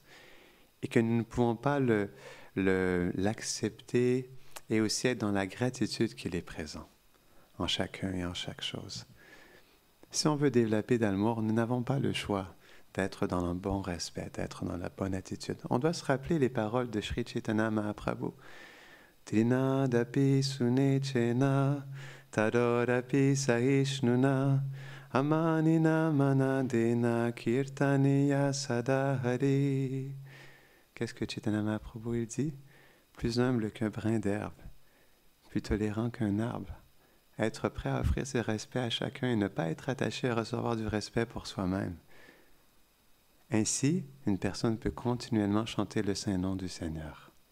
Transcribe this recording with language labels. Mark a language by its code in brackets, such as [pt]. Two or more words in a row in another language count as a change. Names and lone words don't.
[fr] Et que nous ne pouvons pas l'accepter et aussi être dans la gratitude qu'il est présent en chacun et en chaque chose. Si on veut développer dans l'amour, nous n'avons pas le choix d'être dans le bon respect, d'être dans la bonne attitude. On doit se rappeler les paroles de Sri Chaitanya Mahaprabhu. [sa] तृणादपि सुनीचेन तरोरपि सहिष्णुना अमानिना मानदेन कीर्तनीयः सदा हरिः. [fr] Qu'est-ce que Chaitanya Mahaprabhu il dit? Plus humble qu'un brin d'herbe, plus tolérant qu'un arbre. Être prêt à offrir ses respects à chacun et ne pas être attaché à recevoir du respect pour soi-même. Ainsi, une personne peut continuellement chanter le saint nom du Seigneur.